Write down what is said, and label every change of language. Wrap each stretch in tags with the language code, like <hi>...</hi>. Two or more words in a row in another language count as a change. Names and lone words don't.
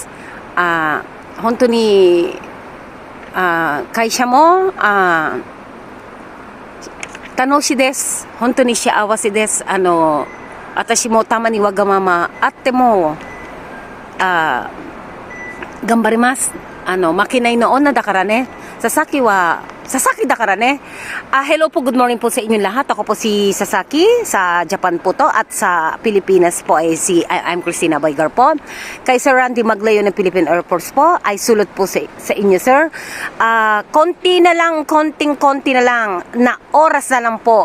<ja>本当に、会社も、楽しいです。本当に幸せです。私もたまにわがままあっても、頑張ります。負けないの女だからね。佐々木daから ne.</ja> <tl>Hello po,</tl> <en>good morning</en> <tl>po sa inyo lahat. Ako po si Sasaki, sa Japan po to, at sa Pilipinas po ay I'm Christina Baygar po. Kay Sir Randy Maglayo ng Philippine Air Force po, ay sulot po sa inyo, sir. Konti na lang na oras na lang po.</tl>